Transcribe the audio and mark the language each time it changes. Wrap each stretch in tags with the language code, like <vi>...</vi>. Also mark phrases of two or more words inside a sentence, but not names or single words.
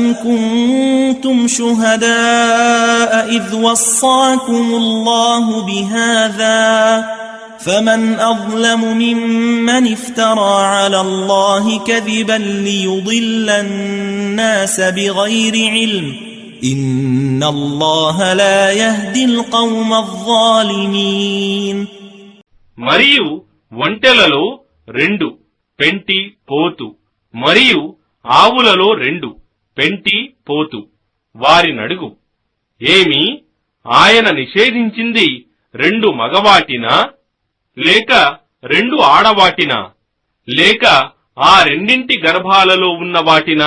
<ar>كُنتُمْ شُهَدَاءَ إِذْ وَصَّاكُمُ اللَّهُ بِهَذَا فمن أظلم ممن افترى على الله كذبا ليضل الناس بغير علم إن الله لا يهدي القوم الظالمين.</ar> <te>మరియు ఒంటెలలో 2, పెంటి పోతు, మరియు ఆవులలో 2, పెంటి పోతు. వారినడుగు, ఏమి ఆయన నిషేధించింది 2 మగవాటినా లేక 2 ఆడవాటినా లేక ఆ రెండింటి గర్భాలలో ఉన్న వాటినా?</te>